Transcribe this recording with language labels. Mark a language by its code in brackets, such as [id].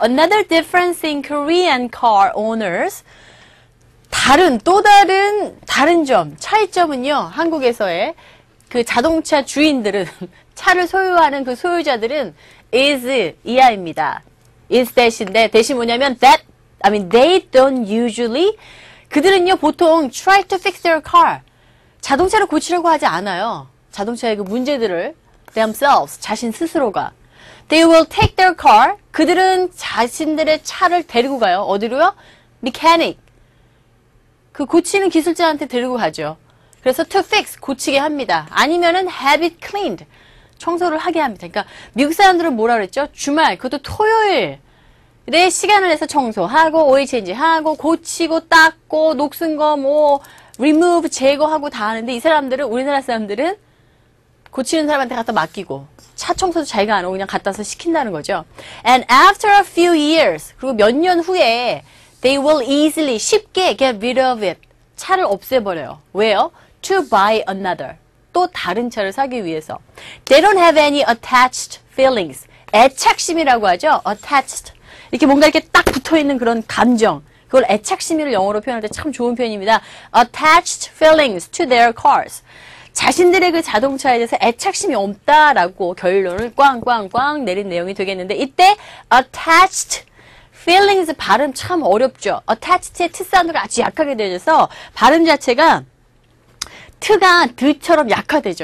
[en] Another difference in Korean car owners. [ko] 또 다른 점, 차이점은요, 한국에서의 그 자동차 주인들은, 차를 소유하는 그 소유자들은 is 이하입니다. [en] is [ko] 대신데, 대신 뭐냐면 [en] they don't usually, [ko] 그들은요, 보통 [en] try to fix their car. [ko] 자동차를 고치려고 하지 않아요. 자동차의 그 문제들을 themselves, 자신 스스로가. [en] They will take their car. [ko] 그들은 자신들의 차를 데리고 가요. 어디로요? mechanic. 그 고치는 기술자한테 데리고 가죠. 그래서 to fix, 고치게 합니다. 아니면은 [en] have it cleaned, [ko] 청소를 하게 합니다. 그러니까 미국 사람들은 뭐라 그랬죠? 주말, 그것도 토요일에 시간을 내서 청소하고 오일 체인지하고 고치고 닦고 녹슨 거 뭐 remove, 제거하고 다 하는데 이 사람들은, 우리나라 사람들은 고치는 사람한테 갖다 맡기고 차 청소도 자기가 안 하고 그냥 갖다 서 시킨다는 거죠. [en] And after a few years, [ko] 그리고 몇 년 후에 [en] they will easily, [ko] 쉽게 [en] get rid of it, [ko] 차를 없애버려요. 왜요? [en] To buy another, [ko] 또 다른 차를 사기 위해서. [en] They don't have any attached feelings. [ko] 애착심이라고 하죠. attached. 이렇게 뭔가 이렇게 딱 붙어있는 그런 감정. 그걸 애착심을 영어로 표현할 때 참 좋은 표현입니다. [en] attached feelings to their cars. [ko] 자신들의 그 자동차에 대해서 애착심이 없다라고 결론을 꽝꽝꽝 내린 내용이 되겠는데, 이때 attached feelings 발음 참 어렵죠. attached의 트 사운드가 아주 약하게 되어져서 발음 자체가 트가 드처럼 약화되죠.